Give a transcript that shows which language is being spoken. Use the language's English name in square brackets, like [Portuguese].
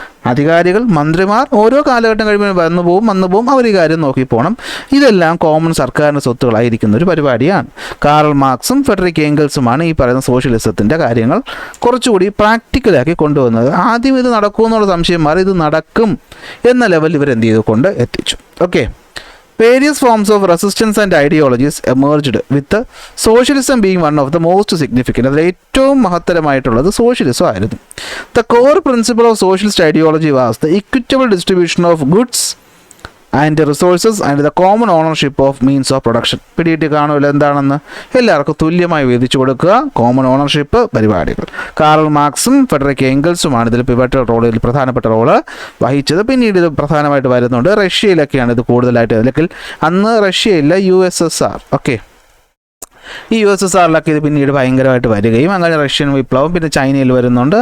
[Malayalam] അധികാരികൾ, മന്ത്രിമാർ ഓരോ കാലഘട്ടം കഴിയുമ്പോൾ വന്നു പോവും, അവർ ഈ കാര്യം നോക്കി പോകണം. ഇതെല്ലാം കോമൺ സർക്കാരിൻ്റെ സ്വത്തുകളായിരിക്കുന്ന ഒരു പരിപാടിയാണ്. കാറൽ മാർക്സും ഫെഡറിക് ഏംഗൽസുമാണ് ഈ പറയുന്ന സോഷ്യലിസത്തിൻ്റെ കാര്യങ്ങൾ കുറച്ചുകൂടി പ്രാക്ടിക്കലാക്കി കൊണ്ടുവന്നത്. ആദ്യം ഇത് നടക്കുമെന്നുള്ള സംശയം മാറി ഇത് നടക്കും എന്ന ലെവലിൽ ഇവരെന്ത് ചെയ്തു കൊണ്ട് എത്തിച്ചു. [English] Okay, various forms of resistance and ideologies emerged with socialism being one of the most significant. [Malayalam] അതിൽ ഏറ്റവും മഹത്തരമായിട്ടുള്ളത് സോഷ്യലിസം ആയിരുന്നു. [English] The core principle of socialist ideology was the equitable distribution of goods and resources and the common ownership of means of production. [Malayalam] പിടിയിട്ട് കാണുമല്ലോ എന്താണെന്ന്. എല്ലാവർക്കും തുല്യമായി വീതിച്ചു കൊടുക്കുക, common ownership പരിപാടികൾ. കാറൽ മാർക്സും ഫെഡറിക് ഏംഗൽസുമാണ് ഇതിൽ പിവറ്റൽ റോളിൽ പ്രധാനപ്പെട്ട റോള് വഹിച്ചത്. പിന്നീട് ഇത് പ്രധാനമായിട്ട് വരുന്നുണ്ട്. റഷ്യയിലൊക്കെയാണ് ഇത് കൂടുതലായിട്ട്. അല്ലെങ്കിൽ അന്ന് റഷ്യയില്ല, USSR. ഓക്കെ, ഈ USSRലൊക്കെ ഇത് പിന്നീട് ഭയങ്കരമായിട്ട് വരികയും അങ്ങനെ റഷ്യൻ വിപ്ലവം പിന്നെ ചൈനയിൽ വരുന്നുണ്ട്.